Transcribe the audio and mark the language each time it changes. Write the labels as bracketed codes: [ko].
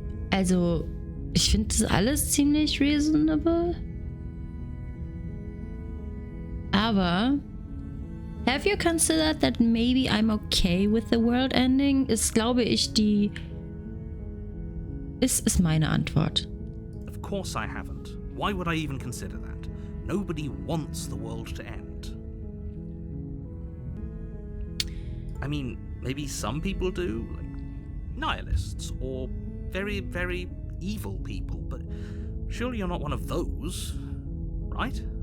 [de] Also, ich finde das alles ziemlich reasonable. [en] Aber have you considered that maybe I'm okay with the world ending? [de] Ist, glaube ich, ist meine Antwort. [en] Of course I haven't. Why would I even consider that? Nobody wants the world to end. I mean, maybe some people do, like nihilists or very, very evil people, but surely you're not one of those, right?